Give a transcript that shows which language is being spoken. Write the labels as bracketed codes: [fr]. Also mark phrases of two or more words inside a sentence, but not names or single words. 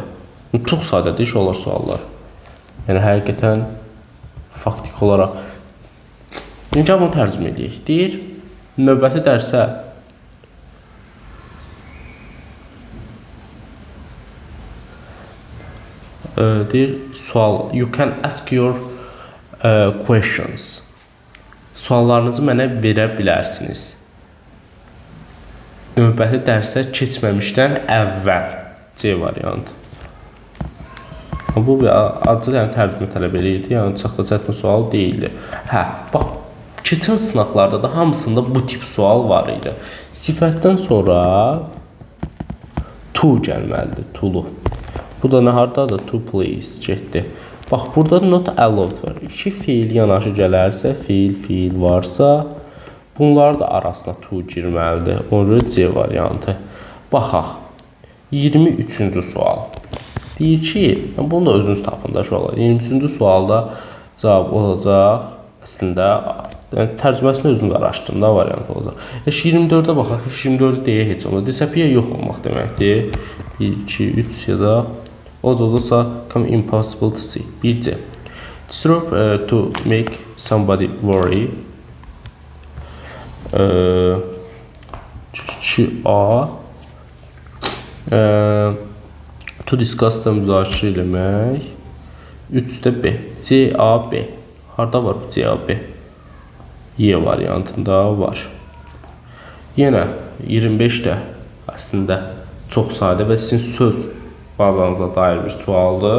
[az] Çox sadədir iş olar suallar. Yəni, həqiqətən faktik olaraq. İncə bunu tərcümə edəyik. Deyir, növbəti dərsə deyir, sual. [en] You can ask your questions. [az] Suallarınızı mənə verə bilərsiniz. Növbəti dərsə keçməmişdən əvvəl. C variantı. Bu bir acı tərcümə tələb eləyirdi. Yəni, çox da çətin sual deyildi. Hə, bax, Keçən sınaqlarda da hamısında bu tip sual var idi. Sifətdən sonra to gəlməlidir, to-lu. Bu da nə hardadır? [en] To please [az] getdi. Bax, burada [en] not allowed [az] var. İki fiil yanaşı gələrsə, fiil varsa, bunlar da arasına to girməlidir. Ona C variantı. Baxaq. 23-cü sual. Deyir ki, bunu da özünüz tapın da uşaqlar. 23-cü sualda cavab olacaq. Əslində, tərcüməsini özünüz araşdırın da variant olacaq. 24-də baxaq. 24-də deyə heç olmaz. Disappear yox olmaq deməkdir. 1, 2, 3 yazaq. O da olursa, [en] come impossible to see. 1C. Disturb to make somebody worry. [az] 2A. [en] To discuss [az] da müzakirə eləmək. 3-də B. C-A-B. Harada var bu C-A-B? Y variantında var. Yenə 25-də əslində çox sadə və sizin söz bazanıza dair bir sualdır.